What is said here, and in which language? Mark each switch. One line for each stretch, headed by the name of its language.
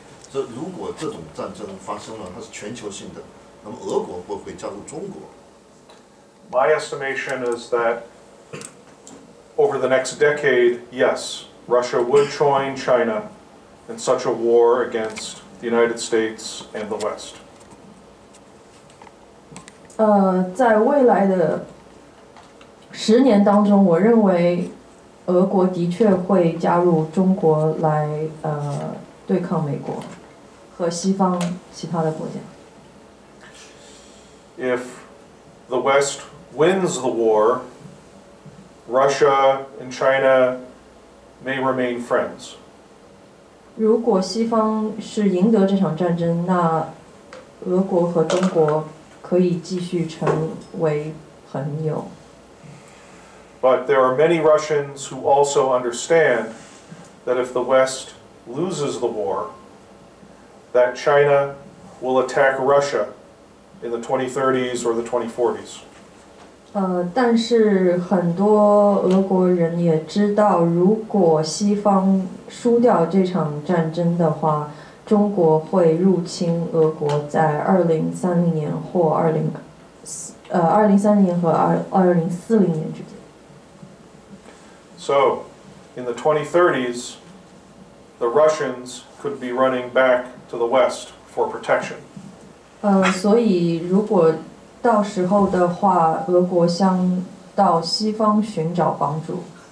Chinese: So 如果这种战争发生了，它是全球性的，那么俄国会不会加入中国？
English: My estimation is that over the next decade, yes, Russia would join China in such a war against the United States and the West.
Chinese: 在未来的10年当中，我认为俄国的确会加入中国来对抗美国和西方其他的国家。
English: If the West wins the war, Russia and China may remain friends.
Chinese: 如果西方是赢得这场战争，那俄国和中国可以继续成为朋友。
English: But there are many Russians who also understand that if the West loses the war, that China will attack Russia in the 2030s or the 2040s.
Chinese: 但是很多俄国人也知道，如果西方输掉这场战争的话，中国会入侵俄国，在2030年或2030年和2040年之间。
English: So, in the 2030s, the Russians could be running back to the West for protection.
Chinese: 所以如果到时候的话，俄国向到西方寻找帮助。